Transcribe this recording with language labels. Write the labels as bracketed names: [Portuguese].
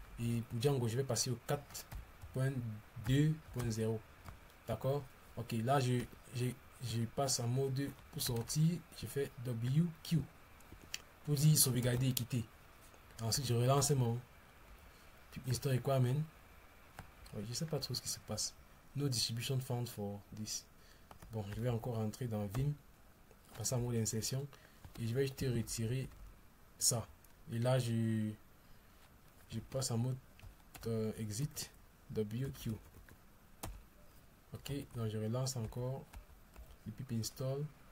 [French] Et pour Django je vais passer au 4.2.0. d'accord? Ok, là je passe en mode pour sortir, je fais WQ pour dire sauvegarder et quitter. Ensuite je relance mon install requirement. Ouais, je sais pas trop ce qui se passe. [English] No distribution found for this. [French] Bon, je vais encore rentrer dans Vim, passer en mode insertion et je vais juste retirer ça. Et là je passe en mode exit WQ. Ok, donc je relance encore le pip install.